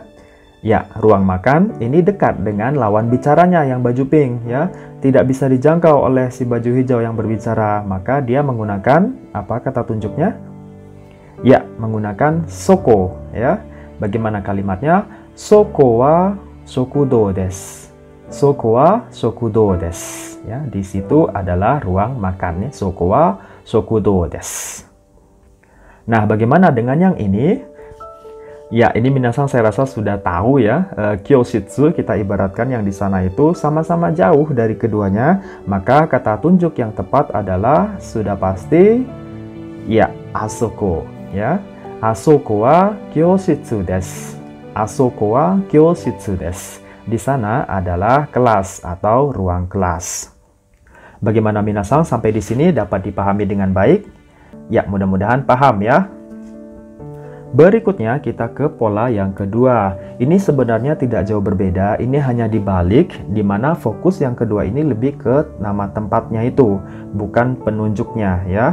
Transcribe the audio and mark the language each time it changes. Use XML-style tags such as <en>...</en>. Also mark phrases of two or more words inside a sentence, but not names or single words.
<id>Ya, ruang makan ini dekat dengan lawan bicaranya yang baju pink ya, tidak bisa dijangkau oleh si baju hijau yang berbicara, maka dia menggunakan apa kata tunjuknya? Ya, menggunakan soko ya. Bagaimana kalimatnya?</id> <ja>そこは食堂です. そこは食堂です.</ja> <id>Ya, di situ adalah ruang makannya.</id> <ja>そこは食堂です.</ja> <id>Nah, bagaimana dengan yang ini? Ya, ini minasang saya rasa sudah tahu ya. Kyoshitsu kita ibaratkan yang di sana itu sama-sama jauh dari keduanya. Maka kata tunjuk yang tepat adalah sudah pasti ya, asoko ya.</id> <ja>あそこは教室です。あそこは教室です.</ja> <id>Di sana adalah kelas atau ruang kelas. Bagaimana minasang sampai di sini dapat dipahami dengan baik? Ya, mudah-mudahan paham ya. Berikutnya kita ke pola yang kedua. Ini sebenarnya tidak jauh berbeda, ini hanya dibalik, di mana fokus yang kedua ini lebih ke nama tempatnya itu, bukan penunjuknya ya.</id>